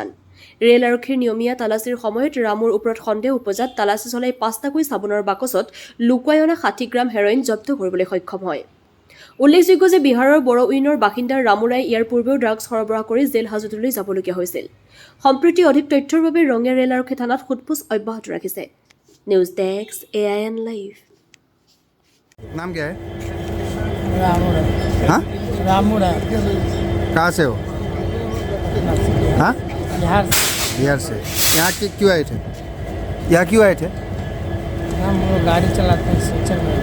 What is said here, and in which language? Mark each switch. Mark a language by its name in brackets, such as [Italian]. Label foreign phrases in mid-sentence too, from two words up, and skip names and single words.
[Assamese] ৰেল আৰক্ষীৰ নিয়মীয়া তালাচীৰ সময়ত ৰামৰ ওপৰত সন্দেহ উপজাত তালাচী চলাই ৫টাকৈ চাবোনৰ বাকচত লুকুৱাই অনা ৬০ গ্ৰাম হেৰইন জব্দ কৰিবলৈ সক্ষম হয়। উল্লেখযোগ্য যে বিহাৰৰ বড়োইনৰ বাসিন্দা ৰামু ৰায় ইয়াৰ পূৰ্বেও ড্ৰাগছ সৰবৰাহ কৰি জেল হাজতলৈ যাবলগীয়া হৈছিল। সম্প্ৰতি অধিক তথ্যৰ বাবে ৰঙিয়া ৰেল আৰক্ষী থানাত সোধপোছ অব্যাহত ৰাখিছে। [English] news desk [Assamese] AIN লাইভ। [Hindi] नाम क्या है? रामूरा। हाँ? रामूरा। कहाँ से हो? हाँ? बिहार बिहार से। यहाँ क्यों आए थे? यहाँ क्यों आए थे? हम लोग गाड़ी चलाते हैं सिलचर में।